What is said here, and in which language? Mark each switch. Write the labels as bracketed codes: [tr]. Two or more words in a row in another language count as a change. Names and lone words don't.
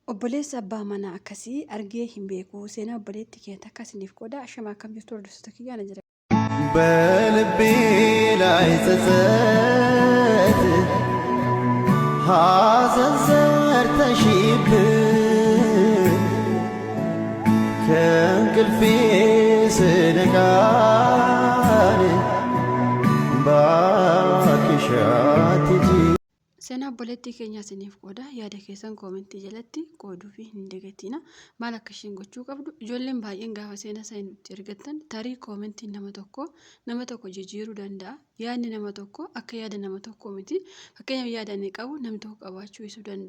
[om] Obboleessa abbaa manaa akkasii argee hin beeku. Seenaa obboleettii keenya takka isiniif qooda. Ashamaa akkam jirtu hordoftoota kiyyaana jira. [am] በልቤ ላይ ጸጸት ሐዘን ዘርተሽብኝ ከእንቅልፌ ስነቃ እባክሽ አትሂጂ። [om] Seenaa obboleettii keenyaa isiniif qooda. Yaada keessan koomentii jalatti qooduu fi hin dagatina. Maal akka isheen gochuu qabdu ijoolleen baay'een gaafa seenaa isaa nutti ergattan tarii koomentiin nama tokko jijjiiruu danda'a. Yaadni nama tokko akka yaada nama tokko miti. Fakkeenyaaf yaada inni qabu namni tokko qabaachuu dhiisuu danda'a.